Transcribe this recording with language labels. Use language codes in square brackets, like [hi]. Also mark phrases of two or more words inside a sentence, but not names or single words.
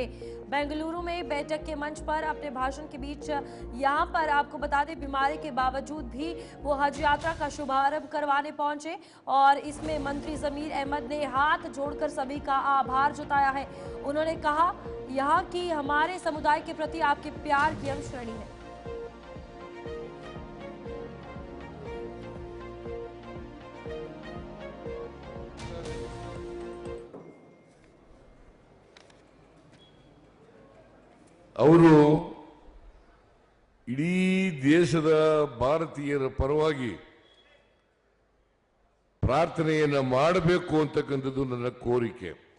[hi] बेंगलुरु में बैठक के मंच पर अपने भाषण के बीच यहां पर आपको बता दें, बीमारी के बावजूद भी वो हज यात्रा का शुभारंभ करवाने पहुंचे और इसमें मंत्री जमीर अहमद ने हाथ जोड़कर सभी का आभार जताया है। उन्होंने कहा, यहाँ की हमारे समुदाय के प्रति आपके प्यार की हम श्रेणी है। [kn] ಅವರು ಇಡೀ ದೇಶದ ಭಾರತೀಯರ ಪರವಾಗಿ ಪ್ರಾರ್ಥನೆಯನ್ನ ಮಾಡಬೇಕು ಅಂತಕ್ಕಂಥದ್ದು ನನ್ನ ಕೋರಿಕೆ.